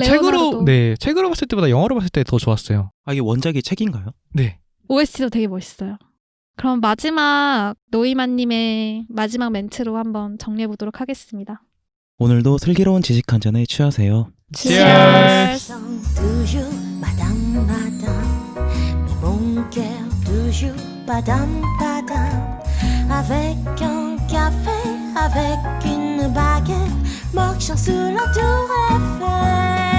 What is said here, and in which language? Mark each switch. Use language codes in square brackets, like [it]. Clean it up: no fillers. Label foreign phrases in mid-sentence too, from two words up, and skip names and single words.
[ko] 레오나르도. 책으로 봤을 때보다 영화로 봤을 때 더 좋았어요. 아, 이게 원작이 책인가요? 네. OST도 되게 멋있어요. 그럼 마지막 노이만님의 마지막 멘트로 한번 정리해보도록 하겠습니다. 오늘도 슬기로운 지식 한 잔에 취하세요. Cheers. [fr] toujours madame madame mais mon cœur toujours padam padam avec un café avec une baguette marchant sur la tour Eiffel